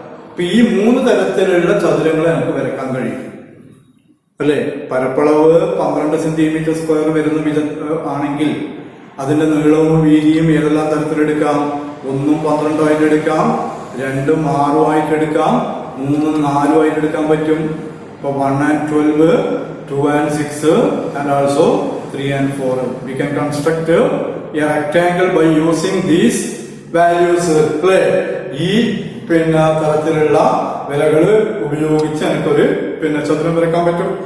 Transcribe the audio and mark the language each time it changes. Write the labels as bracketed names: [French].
[Malayalam] അപ്പൊ ഈ 3 തരത്തിലുള്ള ചതുരങ്ങൾ എനിക്ക് വരക്കാൻ കഴിയും. അല്ലെ, പരപ്പളവ് 12 സെന്റിമീറ്റർ സ്ക്വയർ വരുന്ന വിധം ആണെങ്കിൽ അതിന്റെ നീളവും വീതിയും ഏതെല്ലാം തരത്തിലെടുക്കാം? 1 12 ആയിട്ട് എടുക്കാം, 2 6 ആയിട്ട് എടുക്കാം, 3 4 ആയിട്ട് എടുക്കാൻ പറ്റും. ഇപ്പൊ [English] 1 and 12, 2 and 6 and also 3 and 4. We can construct a rectangle by using these values. [Malayalam] ഈ പിന്നെ തരത്തിലുള്ള വിലകള് ഉപയോഗിച്ച് എനിക്കൊരു പിന്നെ ചതുരം വരക്കാൻ പറ്റും.